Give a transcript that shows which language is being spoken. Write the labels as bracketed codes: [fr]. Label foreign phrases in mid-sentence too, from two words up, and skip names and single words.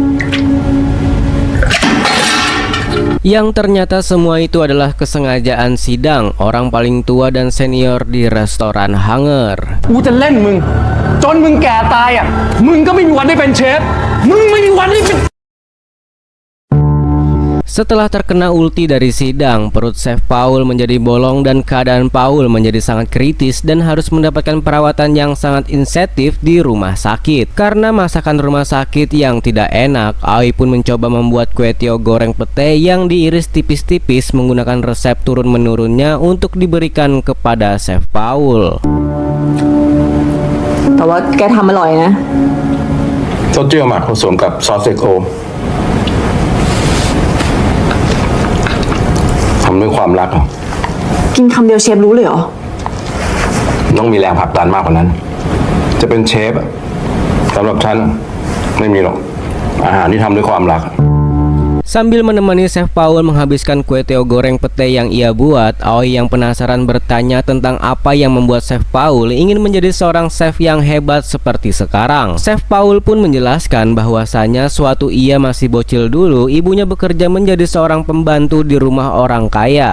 [id] Yang ternyata semua itu adalah kesengajaan sidang orang paling tua dan senior di restoran Hanger. [th] กูจะเล่นมึงจนมึงแก่ตายอ่ะมึงก็ไม่มีวันได้เป็นเชฟมึงไม่มีวันได้เป็น [id] Setelah terkena ulti dari sidang, perut Chef Paul menjadi bolong dan keadaan Paul menjadi sangat kritis dan harus mendapatkan perawatan yang sangat insentif di rumah sakit. Karena masakan rumah sakit yang tidak enak, Aoi pun mencoba membuat kue tio goreng pete yang diiris tipis-tipis menggunakan resep turun-menurunnya untuk diberikan kepada Chef Paul. [th] แต่ว่าแกทำอร่อยนะ เต้าเจี้ยวหมักผสมกับซอสเซโคทำด้วยความรักเหรอ กินคำเดียวเชฟรู้เลยเหรอ ต้องมีแรงผลักดันมากกว่านั้น จะเป็นเชฟอะสำหรับฉันไม่มีหรอก อาหารที่ทำด้วยความรัก [id] Sambil menemani Chef Paul menghabiskan kue teo goreng pete yang ia buat, Aoi yang penasaran bertanya tentang apa yang membuat Chef Paul ingin menjadi seorang chef yang hebat seperti sekarang. Chef Paul pun menjelaskan bahwasanya suatu ia masih bocil dulu, ibunya bekerja menjadi seorang pembantu di rumah orang kaya.